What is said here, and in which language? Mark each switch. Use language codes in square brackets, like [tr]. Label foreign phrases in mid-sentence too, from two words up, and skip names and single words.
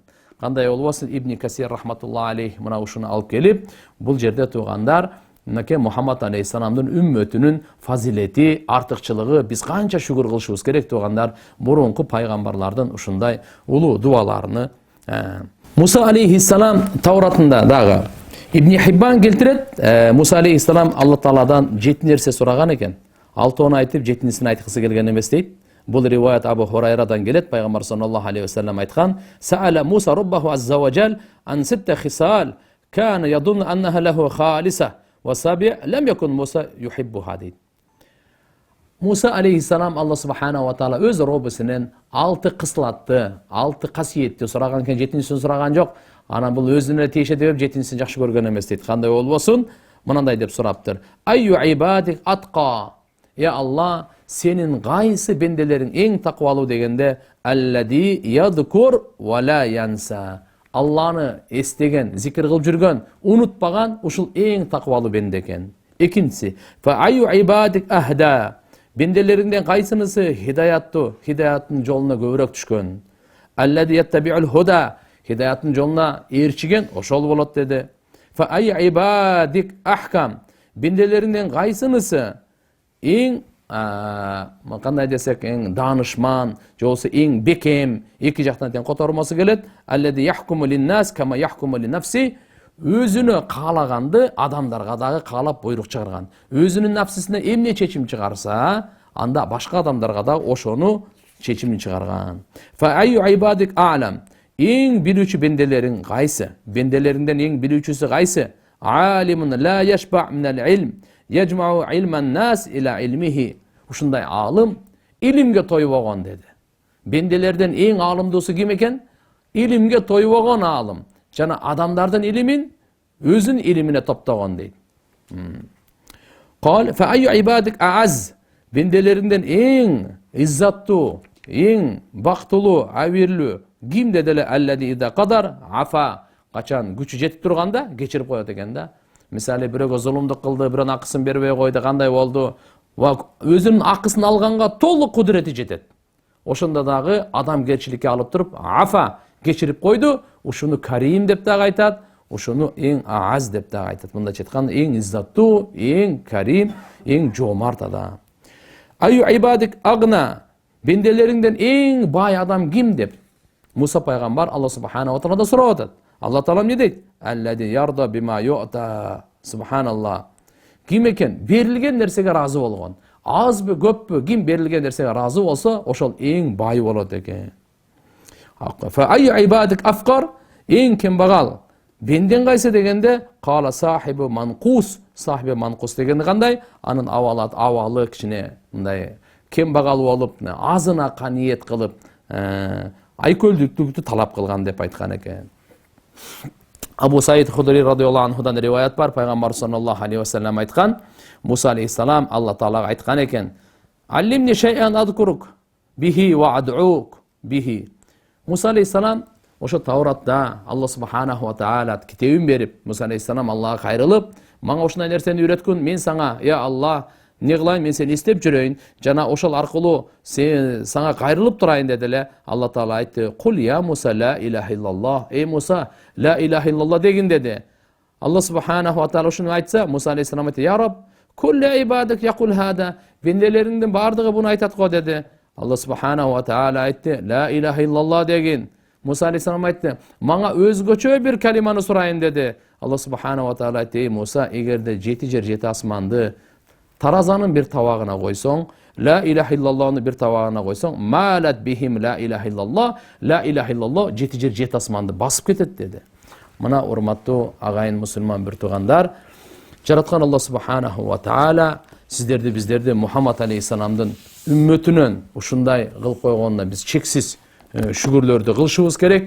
[ky] Кандай болбосун, Ибн Касир [ar] رحمة الله عليه [ky] мына ушуну алып келип, бул жерде туугандар, мынакей Мухаммад алейхиссаламдын үммөтүнүн фазилети, артыкчылыгы биз канча шүгүр кылышыбыз керек туугандар, мурунку пайгамбарлардын ушундай улуу дуаларыны. Муса алейхиссалам Тауратында дагы Ибн Хиббан келтирет, Муса алейхиссалам Алла Тааладан 7 нерсе сураган экен. 6-ны айтып, 7-син айткысы келген эмес дейт. Бул риваят Абу Хурайрадан келет. [ar] Пайгамбар صلى الله عليه وسلم айткан: "سأل موسى ربه عز وجل عن ست خصال كان يظن أنها له خالصة والسابعة لم يكن موسى يحبها" дейт. [ky] Муса алейхиссалам [ar] الله سبحانه وتعالى [ky] өз роббусунен 6 кыслатты, 6 касиетти сураган экен, 7-син сураган жок. Анан бул өзүнө тиешет деп 7-син жакшы көргөн эмес дейт. Кандай болбосун, мынандай деп сураптыр: [ar] "أي عبادك أتقى". [ky] Я Алла, сенин кайсы бенделериң эң таквалуу дегенде, [ar] الذي يذكر ولا ينسى. [ky] Алланы эстеген, зикир кылып жүргөн, унутпаган ушул эң таквалуу бенде экен. Экинчиси: [ar] "فأي عبادك أهدى". [ky] Бенделериңден кайсынысы хидаяттын жолуна көбүрөөк түшкөн. [ar] الذي يتبع الهدى. [ky] Хидаяттын жолуна ээрчиген ошол болот деди. [ar] فأي عبادك أحكم. [ky] Бенделериңден кайсынысы эң кандай десек, эң даанышман, же болбосо эң бекем, эки жактан тең котормосу келет. [ar] الذي يحكم للناس كما يحكم لنفسه. [ky] Өзүнө каалаганды адамдарга дагы каалап буйрук чыгарган. Өзүнүн нафсисине эмне чечим чыгарса, анда башка адамдарга да ошону чечимин чыгарган. [ar] فأي عبادك أعلم. [ky] Эң билүүчү бенделериң кайсы? Бенделериңден эң билүүчүсү кайсы? [ar] عالم لا يشبع من العلم. يجمع علم الناس إلى علمه. [ky] Ушундай алым илимге тоюп болгон деди. Бенделерден эң алымдуусу ким экен? Илимге тоюп болгон алым. Жана адамдардын илимин өзүнүн илимине топтогон дейт. [ar] قال فأي عبادك أعز. [ky] Бенделеринден эң иззаттуу, эң бактылуу, абирлүү ким деделе [ar] الذي إذا قدر عفا. [ky] Качан күчү жетип турганда кечирип коет экен да. Мисалы бирөөгө зулумдук кылды, бирөөнүн акысын бербей койду, кандай болду? Өзүнүн акысын алганга толук кудурети жетет. Ошондо дагы адамгерчиликке алып туруп, афа кечирип койду, ушуну карим деп дагы айтат, ушуну эң ааз деп дагы айтат. Мындайча айтканда эң иззаттуу, эң карим, эң жоомарт адам. [ar] أي عبادك أغنى, [ky] бенделериңден эң бай адам ким деп Муса пайгамбар [ar] الله سبحانه وتعالى [ky] сурап атат. Алла таала эмне дейт? [ar] الذي يرضى بما يؤتى. [ky] Субханаллах. Ким экен? Берилген нерсеге разы болгон. Азбы, көппү, ким берилген нерсеге разы болсо, ошол эң бай болот экен. [ar] فأي عبادك أفقر, [ky] эң кембагал. Бенден кайсы дегенде, [ar] قال صاحب منقوص. صاحب منقوص [ky] дегенде кандай? Анын абалы кичине мындай кембагал болуп, азына каниет кылып, айкөлдүктүктү талап кылган деп айткан экен. Абу Саид Худри радиаллаху анхудан риваят бар, пайгамбар [ar] صلى الله عليه وسلم [ky] айткан, Муса алейхиссалам Алла таалага айткан экен: [ar] "علمني شيئا أذكرك به وأدعوك به." [ky] Муса алейхиссалам ошо Тауратта [ar] الله سبحانه وتعالى [ky] китебин берип, Муса алейхиссалам Аллага кайрылып, "Мага ушундай нерсени үйрөткүн, мен сага, я Алла, не кылайын, мен сени эстеп жүрөйүн, жана ошол аркылуу сага кайрылып турайын" деди эле. Алла таала айтты: [ar] "قل يا موسى لا إله إلا الله." [ky] Эй Муса, [ar] لا إله إلا الله [ky] дегин деди. [ar] الله سبحانه وتعالى [ky] ушуну айтса, Муса алейхиссалам айтты: "Я Рабб, [ar] كل عبادك يقول هذا." [ky] Бенделериңдин бардыгы буну айтат го деди. [ar] الله سبحانه وتعالى [ky] айтты: [ar] "لا إله إلا الله" [ky] дегин. Муса алейхиссалам айтты: "Мага өзгөчө бир калиманы сурайын" деди. [ar] الله سبحانه وتعالى [ky] айтты: "Эй Муса, эгерде 7 жер 7 асманды таразанын бир табагына койсоң, [ar] لا إله إلا الله [ky] бир табагына койсоң, [ar] مالت بهن لا إله إلا الله لا إله إلا الله [ky] 7 жер 7 асманды басып кетет" деди. Мына урматтуу агайын мусулман бир туугандар, жараткан [ar] الله سبحانه وتعالى [ky] сиздерди биздерди Мухаммад алейхиссаламдын үммөтүнөн ушундай кылып койгонуна биз чексиз шүгүрлөрдү кылышыбыз керек.